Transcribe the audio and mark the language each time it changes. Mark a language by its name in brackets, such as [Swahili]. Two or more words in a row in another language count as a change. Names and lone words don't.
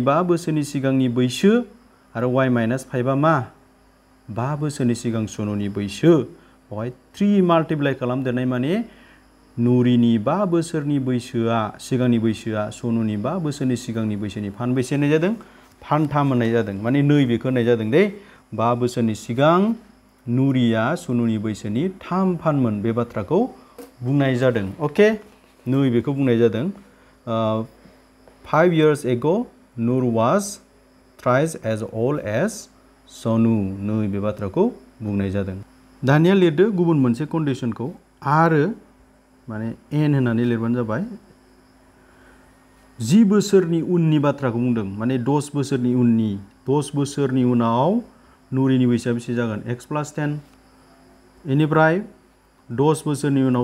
[Bodo] 5 बोसोरनि सिगांनि बैसो आरो y - 5आ मा 5 बोसोरनि सिगां सनुनि बैसो बेवहाय 3 माल्टिप्लाइ खालामदेरनाय माने नुरिनि 5 बोसोरनि बैसोआ सिगांनि बैसोआ सनुनि 5 बोसोरनि सिगांनि बैसोनि फानबेसे होननाय जादों फानथाम होननाय जादों माने नैबेखौ होननाय जादों दे 5 बोसोरनि सिगां नुरिया सनुनि बैसोनि 3 फानमोन बे बाथ्राखौ बुंनाय जादों अके नैबेखौ बुंनाय जादों [English] 5 years ago Nur was thrice as old as Sonu [Bodo] नैबे बाथ्राखौ बुंनाय जादों दानिया लिरदो गुबुन मोनसे कन्डिशनखौ आरो माने n होननानै लिरबानो जाबाय 10 बोसोरनि उननि बाथ्राखौ बुंदों माने 10 बोसोरनि उनाव नुरिनि बैसोआ बेसे जागोन x + 10 बेनिफ्राय 10 बोसोरनि उनाव